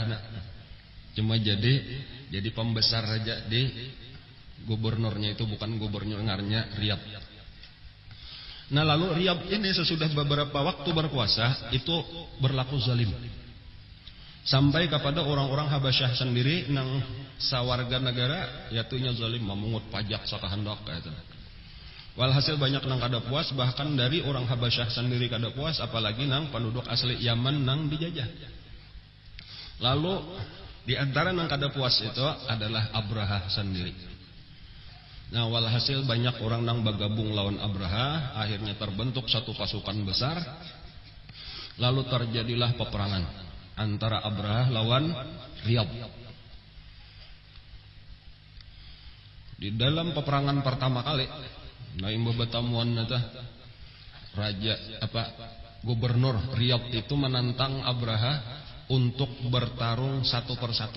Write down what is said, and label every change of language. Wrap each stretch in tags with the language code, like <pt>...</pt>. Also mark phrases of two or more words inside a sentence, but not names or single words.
<id>Cuma jadi pembesar raja di gubernurnya itu bukan gubernurnya Riyab. Nah lalu Riyab ini sesudah beberapa waktu berkuasa itu berlaku zalim.</id> <bjn>Sampai kepada orang-orang Habasyah sendiri nang sawarga negara yatunya zalim, memungut pajak sakahendak kayak itu. Walhasil banyak nang kada puas, bahkan dari orang Habasyah sendiri kada puas, apalagi nang penduduk asli Yaman nang dijajah. Lalu di antara nang kada puas itu adalah Abraha sendiri. Nah walhasil banyak orang nang bergabung lawan Abraha,</bjn> <id>akhirnya terbentuk satu pasukan besar.</id> <bjn>Lalu terjadilah peperangan antara Abraha lawan Riyab. Di dalam peperangan pertama kali, nah imbuh betamuan nata gubernur Riyab itu menantang Abraha untuk bertarung satu persatu.</bjn>